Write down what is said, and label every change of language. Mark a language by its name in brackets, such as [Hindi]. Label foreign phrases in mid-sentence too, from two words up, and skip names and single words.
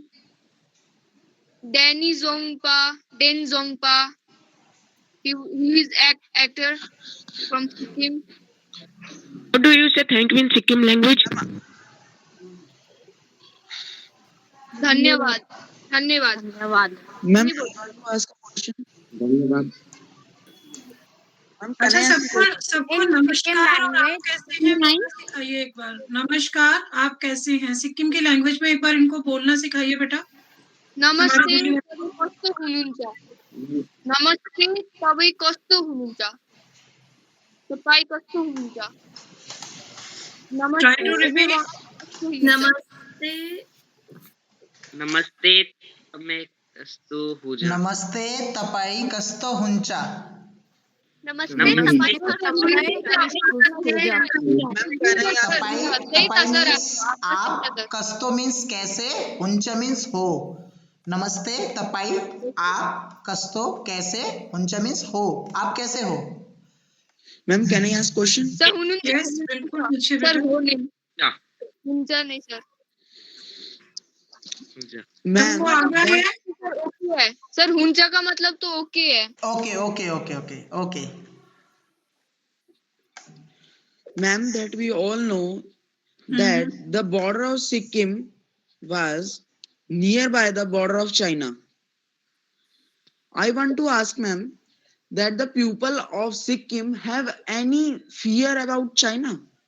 [English] Den Zongpa, he is actor from Sikkim. How do you say thank you in Sikkim language? [Nepali] धन्यवाद. [English] Ma'am, ask a question. [Nepali] धन्यवाद. [Hindi] अच्छा, सबको नमस्कार. और आप कैसे हैं बोलना सिखाइए एक बार. नमस्कार, आप कैसे हैं? सिक्किम की लैंग्वेज में एक बार इनको बोलना सिखाइए बेटा. [Nepali] नमस्ते सबै कस्तो हुनुहुन्छ? नमस्ते सबै कस्तो हुनुहुन्छ? तपाईँ कस्तो हुनुहुन्छ? [English] Try to repeat. [Nepali] नमस्ते मैं कस्तो हुजा. नमस्ते तपाई कस्तो हुन्छ? नमस्ते [Hindi] तपाई means आप, कस्तो means कैसे, हुन्छ means हो. नमस्ते तपाई आप, कस्तो कैसे, हुन्छ means हो. आप कैसे हो? [English] Ma'am, can I ask question? [Nepali] सर हुनुहुन्छ? [Hindi] Yes, बिल्कुल पूछिए सर बेटा. हो नहीं. क्या? हुन्छ नहीं सर. [English] Ma'am, [Hindi] सर ओके है. सर हुन्छ का मतलब तो ओके है. [English] Okay. Ma'am, that we all know that the border of Sikkim was nearby the border of China. I want to ask ma'am that the people of Sikkim have any fear about China?